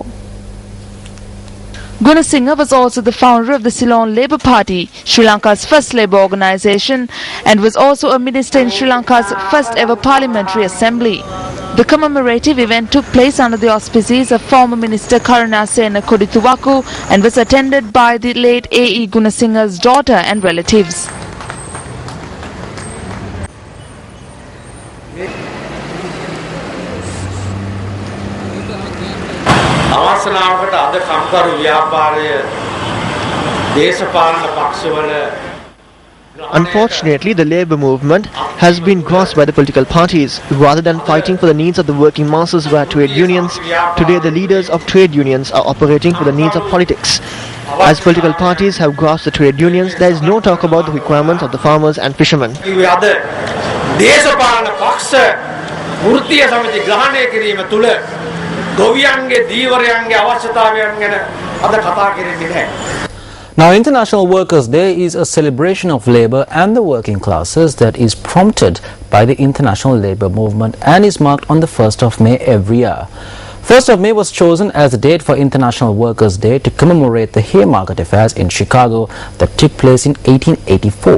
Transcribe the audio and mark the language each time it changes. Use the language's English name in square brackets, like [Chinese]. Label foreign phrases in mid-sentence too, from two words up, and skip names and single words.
[English] Gunasinghe was also the founder of the Ceylon Labour Party, Sri Lanka's first labour organisation, and was also a minister in Sri Lanka's first ever parliamentary assembly. The commemorative event took place under the auspices of former Minister Karunasena Kodithuwaku and was attended by the late A.E. Gunasinghe's daughter and relatives. [Sinhala] අවසනාවකට අද කම්කරු ව්‍යාපාරය දේශපාලන පක්ෂවල [English] Unfortunately, the labour movement has been grasped by the political parties. Rather than fighting for the needs of the working masses via trade unions, today the leaders of trade unions are operating for the needs of politics. As political parties have grasped the trade unions, there is no talk about the requirements of the farmers and fishermen. [Sinhala] දේශපාලන පක්ෂ වෘත්තීය සමිති ග්‍රහණය කිරීම තුළ ගොවියන්ගේ දීවරයන්ගේ අවශ්‍යතාවයන් ගැන අද කතා කරන්නේ නැහැ. [English] Now, International Workers' Day is a celebration of labour and the working classes that is prompted by the international labour movement and is marked on the 1st of May every year. 1st of May was chosen as the date for International Workers' Day to commemorate the Haymarket affairs in Chicago that took place in 1884.